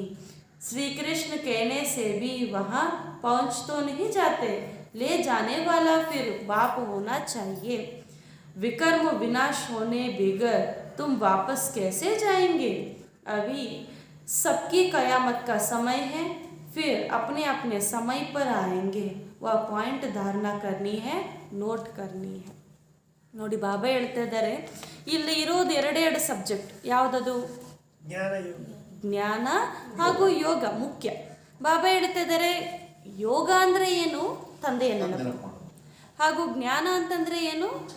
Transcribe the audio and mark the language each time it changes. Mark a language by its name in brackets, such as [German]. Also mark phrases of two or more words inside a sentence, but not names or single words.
[Hindi] श्री कृष्ण कहने से भी वहाँ पहुँच तो नहीं जाते, ले जाने वाला फिर बाप होना चाहिए. विकर्म विनाश होने बगैर तुम वापस कैसे जाएंगे? अभी सबकी कयामत का समय है, फिर अपने अपने समय पर आएंगे. वह पॉइंट धारणा करनी है, ನೋಟ್ करनी है. [Kannada] ನೋಡಿ ಬಾಬಾ ಹೇಳ್ತಾ ಇದ್ದಾರೆ ಇಲ್ಲಿ ಇರೋದು ಎರಡೆರಡು ಸಬ್ಜೆಕ್ಟ್. ಯಾವುದದು? ಜ್ಞಾನ ಹಾಗೂ ಯೋಗ ಮುಖ್ಯ. ಬಾಬಾ ಹೇಳ್ತಾ ಇದ್ದಾರೆ ಯೋಗ ಅಂದರೆ ಏನು? ತಂದೆಯ ನೆನಪು. ಹಾಗೂ ಜ್ಞಾನ ಅಂತಂದರೆ ಏನು?